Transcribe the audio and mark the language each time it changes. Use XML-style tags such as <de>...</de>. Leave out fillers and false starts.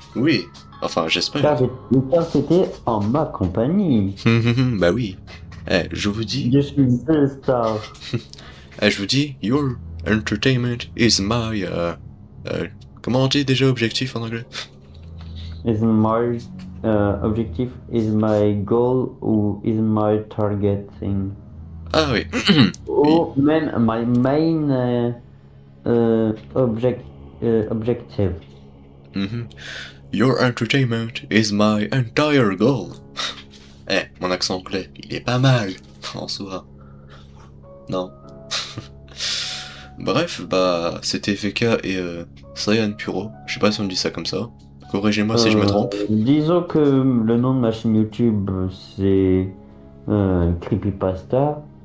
<fr>oui, enfin j'espère. Car c'était en ma compagnie. Bah oui. Eh, je vous dis... Je suis une belle star. je vous dis,</fr> <en>your entertainment is my...</en> <fr>comment on dit déjà objectif en anglais?</fr> <en>Is my objective, is my goal ou is my target thing.</en> <fr>Ah oui. Ou même</fr> <en>my main objective. Mhm. Your entertainment is my entire goal.</en> <fr>Eh, mon accent anglais, il est pas mal, en soi. Non. Bref, bah, c'était VK et Cyan Puro. Je sais pas si on dit ça comme ça. Corrigez-moi si je me trompe. Disons que le nom de ma chaîne YouTube c'est Creepypasta.</fr>